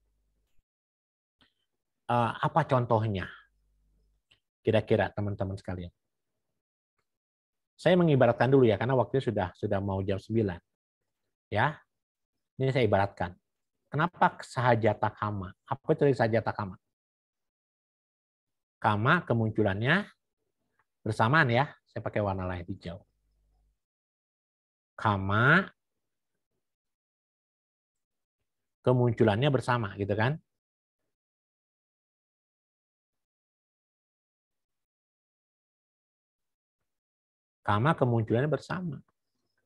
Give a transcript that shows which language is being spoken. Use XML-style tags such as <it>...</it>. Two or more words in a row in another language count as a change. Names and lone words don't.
<id>Apa contohnya? Kira-kira teman-teman sekalian. Saya mengibaratkan dulu ya, karena waktunya sudah mau jam 9. Ya, ini saya ibaratkan. Kenapa</id> <pi>sahajata kama?</pi> <id>Apa itu</id> <pi>sahajata kama?</pi> <id>Kama kemunculannya bersamaan ya. Saya pakai warna lain hijau. Kama kemunculannya bersama gitu kan. Kama kemunculannya bersama.</id>